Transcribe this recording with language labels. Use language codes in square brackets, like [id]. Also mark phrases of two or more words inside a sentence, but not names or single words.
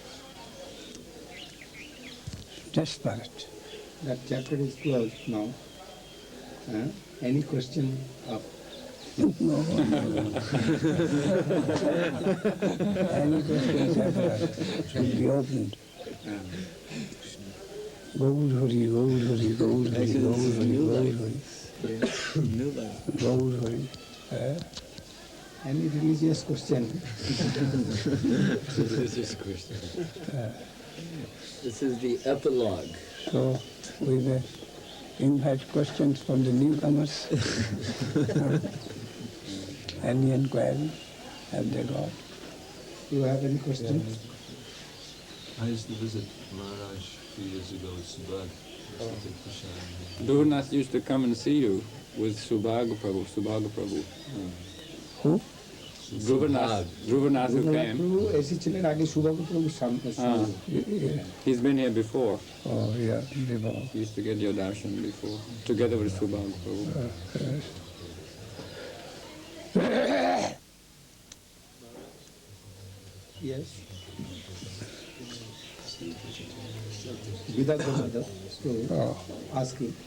[en] Desperate. That chapter is closed now. Any question of No. Any question should be opened. Gaur Hari, Gaur Hari, Gaur Hari, Gaur Hari, Gaur Hari. Gaur Hari. any religious question? Religious question. This is the epilogue. So we may invite questions from the newcomers. Any inquiry have they got? You have any question? I used to visit Maharaj a few years ago with Subhag. Guru Nath used to come and see you with Subhaga Prabhu. Who? Guru Nath who came. [bn] এসেছিলেন আগে সুভাগু প্রভুর সামনে। [en] He's been here before. Oh, yeah, before. He used to get your darshan before, together with Subhaga Prabhu. Yes. Without asking.